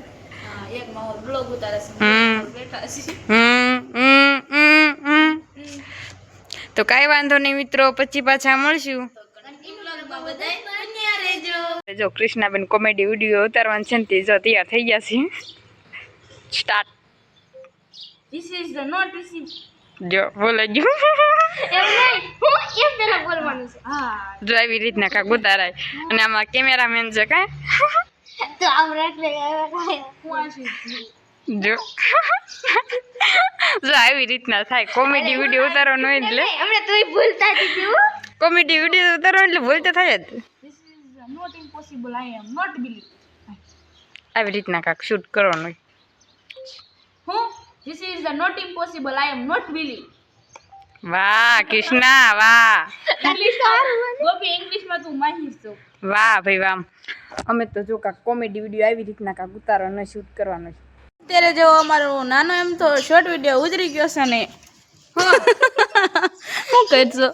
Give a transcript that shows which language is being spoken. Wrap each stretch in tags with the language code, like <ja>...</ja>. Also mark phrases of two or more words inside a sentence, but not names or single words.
<gu>હા એક માહોલ બ્લોગ ઉતારે છે બેઠા છે તો કાંઈ વાંધો નહીં મિત્રો પછી પાછા મળશું બ્લોગમાં બધાય બન્યા રહેજો જો કૃષ્ણાબેન કોમેડી વિડીયો ઉતારવાનું છે ને તે જો તૈયાર થઈ ગયા છે સ્ટાર્ટ</gu> <en>This is the not receive.</en> <gu>જો બોલે જો એમ નહીં હું એમ પેલા બોલવાનું છે હા જો આવી રીતના કાંક ઉતારાય અને આમાં કેમેરામેન છે કાંઈ તો આમ રાખલે હું આશી જો જો આવી રીતના થાય કોમેડી વિડીયો ઉતારવાનો હોય એટલે હમણે તુંય ભૂલતા દીધી હું કોમેડી વિડીયો ઉતારવાનો એટલે ભૂલ તો થાય જ</gu> <en>This is not impossible. I am not willing.</en> <gu>આવી રીતના કાંક શૂટ કરવાનું હોય</gu> <en>હું This is the not impossible. I am not willing.</en> <gu>વાહ કૃષ્ણા વાહ ગોપી ઇંગ્લિશમાં તું માહિર છો વાહ ભાઈ વાહ અમે તો જો કાંક કોમેડી વિડીયો આવી રીતના કાંક ઉતારવાનો શૂટ કરવાનો છે અત્યારે જો અમારો નાનો એમ તો શોર્ટ વિડીયો ઉતરી ગયો છે ને શું કરશો</gu>